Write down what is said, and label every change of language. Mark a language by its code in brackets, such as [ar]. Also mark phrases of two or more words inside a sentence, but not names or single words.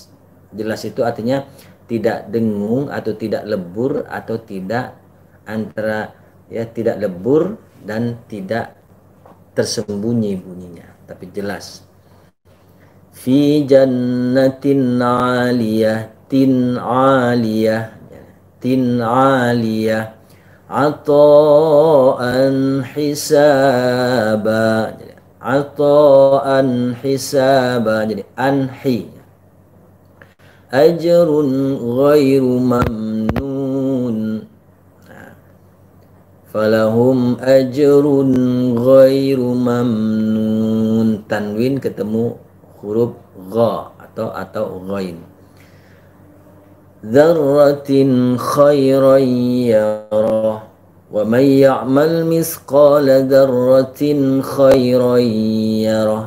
[id] Jelas itu artinya tidak dengung atau tidak lebur atau tidak antara tidak lebur dan tidak tersembunyi bunyinya, tapi jelas. [ar] في جنة عالية، تن عالية، تن عالية, عطاء حسابا. عطاء حسابا. Jadi anhi. أجر غير ممنون. فلهم أجر غير ممنون. [id] Tanwin ketemu huruf gha atau ghain. [ar] ذرة خيرا يره. ومن يعمل مثقال ذرة خيرا يره.